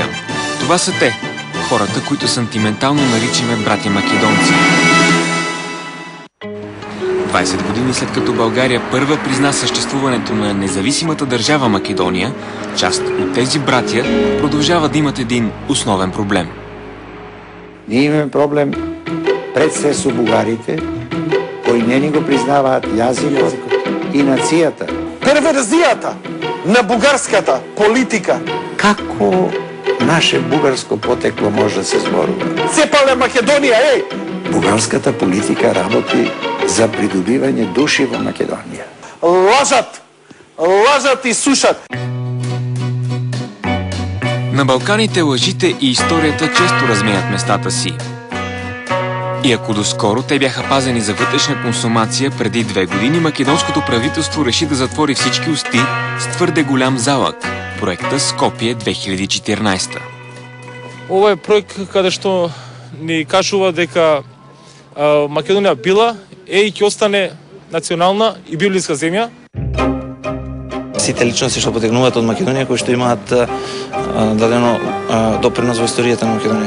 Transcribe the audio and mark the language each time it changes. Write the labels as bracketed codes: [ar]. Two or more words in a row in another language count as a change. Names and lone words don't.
[bg] Това са те, хората, които сантиментално наричаме братя македонци. 20 години след като България първа призна съществуването на независимата държава Македония, част от тези братя продължават да имат един основен проблем. [mk] Ние имаме проблем пред се со бугарите, кои не ни го признаваат јазикот и нацијата. Перверзијата на бугарската политика. Како наше бугарско потекло може да се зборува? Цепале Македонија, еј! Бугарската политика работи за придобивање души во Македонија. Лажат! Лажат и сушат! [bg] На Балканите лъжите и историята често разменят местата си. И ако доскоро те бяха пазени за вътрешна консумация, преди 2 години македонското правителство реши да затвори всички усти с твърде голям залък – проекта Скопие 2014. [mk] Ова е проект каде што ни кажува дека Македонија била и ќе остане национална и библиска земја. Сите личности што потекнуваат од Македонија, кои што имаат дадено допринос во историјата на Македонија.